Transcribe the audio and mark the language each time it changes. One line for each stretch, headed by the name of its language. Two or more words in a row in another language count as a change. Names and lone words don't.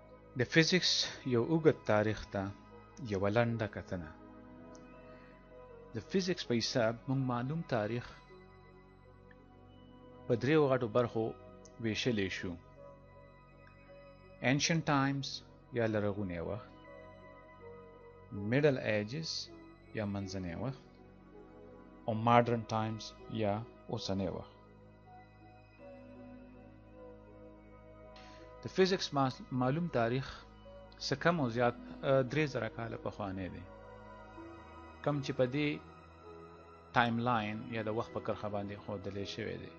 Pashto: د فزیکس یو اوږد تاریخ ته یوه لنډه کتنه. د فزیکس په حساب موږ معلوم تاریخ په دریو غټو برخو ویشلی شو:
English: Ancient times
Pashto: یا لرغونی وخت،
English: Middle ages
Pashto: یا منځنی وخت، او
English: Modern times
Pashto: یا اوسنی وخت. د فزیکس معلوم تاریخ څه کم او زیات 3000 کاله پخوانی دی، کم چې په دې
English: time line
Pashto: یا د وخت په کرښه باندې ښودلی شوی دی.